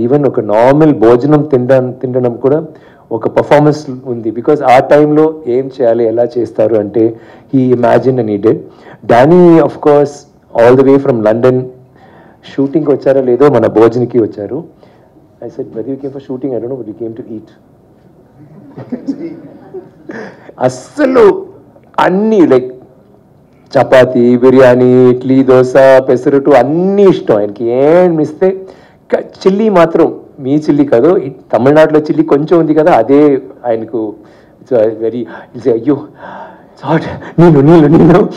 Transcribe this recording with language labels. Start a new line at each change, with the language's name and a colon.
Telugu: Even ఒక normal భోజనం తినడం కూడా ఒక పర్ఫార్మెన్స్ ఉంది, బికాజ్ ఆ టైంలో ఏం చేయాలి, ఎలా చేస్తారు అంటే
English: He imagine and he did.
Telugu: Danny of course all the way from London. షూటింగ్కి వచ్చారో లేదో మన భోజన్కి వచ్చారు.
English: I said, whether you came for shooting, I don't know, but you came to eat.
Telugu: అస్సలు అన్నీ లైక్ చపాతి, బిర్యానీ, ఇడ్లీ, దోశ, పెసరట్టు అన్నీ ఇష్టం ఆయనకి. ఏం ఇస్తే చిల్లీ మాత్రం మీ చిల్లీ కాదు, తమిళనాడులో చిల్లీ కొంచెం ఉంది కదా, అదే ఆయనకు వెరీ అయ్యో హాట్ నీళ్ళు.